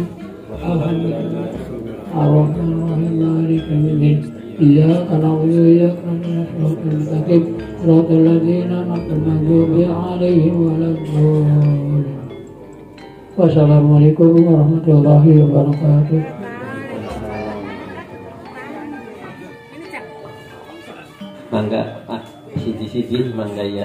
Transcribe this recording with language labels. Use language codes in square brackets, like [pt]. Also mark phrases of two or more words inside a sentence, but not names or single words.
[ar] الحمد لله. الرحمن الرحيم. مالك يوم الدين. إياك نعبد وإياك نستعين. صراط الذين أنعمت عليهم غير المغضوب عليهم ولا الضالين. والسلام عليكم ورحمة الله وبركاته. [jv] Mangga Pak siji-siji mangga ya.